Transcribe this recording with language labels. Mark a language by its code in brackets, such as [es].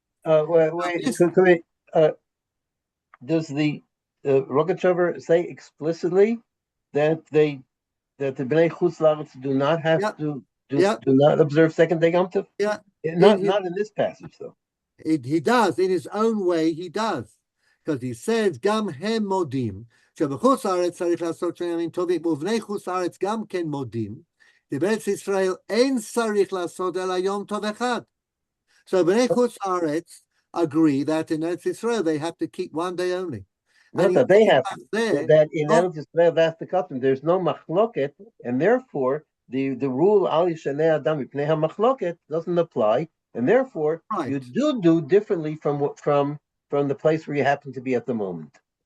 [en] Does the Rogatchover say explicitly that the Bnei Chutz La'aretz do not have do not observe second day Yom Tov? Yeah, not in this passage though. He does in his own way. He does because he says Gam Hem Modim. [he] שבחוץ לארץ צריך לעשות שני ימים טובים, ובני חוץ לארץ גם כן מודים, בארץ ישראל אין צריך לעשות אלא יום טוב אחד. [en] So בני חוץ לארץ agree that in Eretz Israel they have to keep 1 day only. Not that they have that in Eretz Israel that's the custom. There's no machloket, and therefore the rule al yishanei adam mipnei hamachloket doesn't apply, and therefore you do differently from the place where you happen to be at the moment.